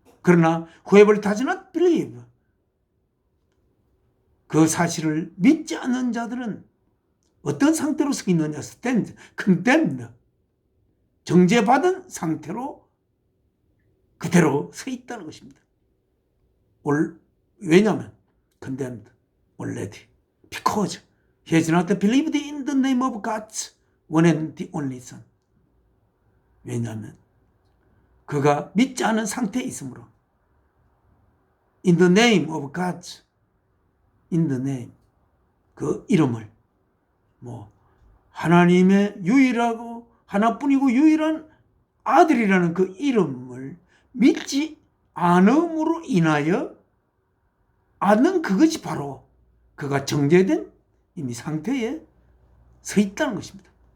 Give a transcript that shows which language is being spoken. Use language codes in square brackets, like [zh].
[ko] 그러나 [en] whoever does not believe, [ko] 그 사실을 믿지 않는 자들은 어떤 상태로 서 있느냐? [en] stand, condemned, [ko] 정죄받은 상태로 그대로 서 있다는 것입니다. 왜냐하면 [en] condemned already, because he has not believed in the name of God's one and the only Son. [ko] 왜냐하면 그가 믿지 않은 상태에 있으므로 [en] in the name of God's, in the name, [ko] 그 이름을 하나님의 유일하고 하나뿐이고 유일한 아들이라는 그 이름을 믿지 않음으로 인하여 않는 그것이 바로 그가 정죄된 이미 상태에 서 있다는 것입니다.